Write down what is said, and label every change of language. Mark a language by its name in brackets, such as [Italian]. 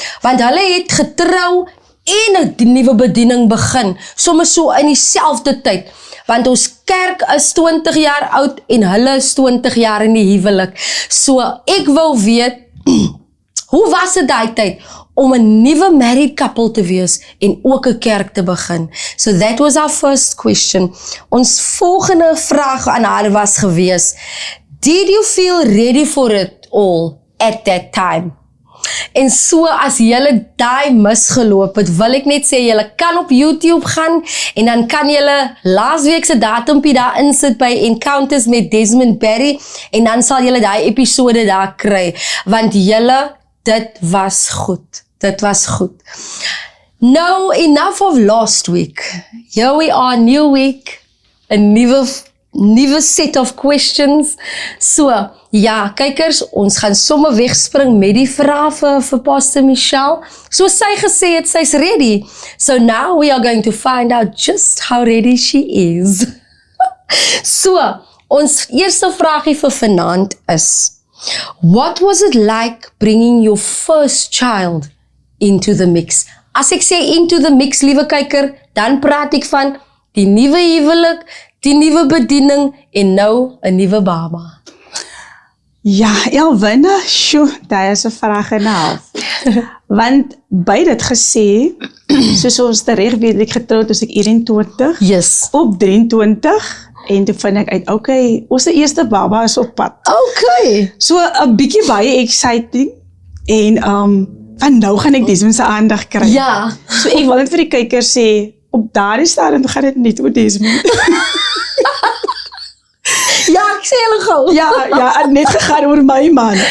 [Afrikaans] Want hulle het getrou en 'n nuwe bediening begin, soms so in dieselfde tyd. Want ons kerk is 20 jaar oud en hulle is 20 jaar in die huwelik. So ek wil weet, hoe was dit daai tyd om 'n nuwe married couple te wees en ook 'n kerk te begin? [English] So that was our first question. [Afrikaans] Ons volgende vraag aan haar was gewees, [English] did you feel ready for it all at that time? [Afrikaans] En so as julle daai misgeloop het, wil ek net sê, julle kan op YouTube gaan en dan kan julle laasweek se datumpie daar insit by Encounters met Desmond Barry en dan sal julle daai episode daar kry, want julle, dit was goed. Dit was goed. [English] Now, enough of last week. Here we are, new week, [Afrikaans] 'n nuwe [English] set of questions. [Afrikaans] So, ja, kykers, ons gaan sommer wegspring met die vrae vir Pastor Michelle. So sy gesê het, sy's ready. [English] So now we are going to find out just how ready she is. [Afrikaans] So, ons eerste vraagie vir vanaand is, [English] what was it like bringing your first child into the mix? [Afrikaans] As ek sê [English] into the mix, [Afrikaans] liewe kyker, dan praat ek van die nuwe huwelik, die nuwe bediening en nou 'n nuwe baba. Ja, Jalwinne, daar is 'n vraag en 'n half. Want by dit gesê, soos ons reg weet, ek getroud as ek 21, [English] yes, [Afrikaans] op 23, en toe vind ek uit, okay, ons eerste baba is op pad. Okay. So 'n bietjie baie exciting, en van nou gaan ek Desmond se aandag kry. Ja. So ek wil net vir die kykers sê, op daardie stadium gaan dit net oor Desmond. Ja, ek sê hulle gou. Ja, net gegaan oor my man.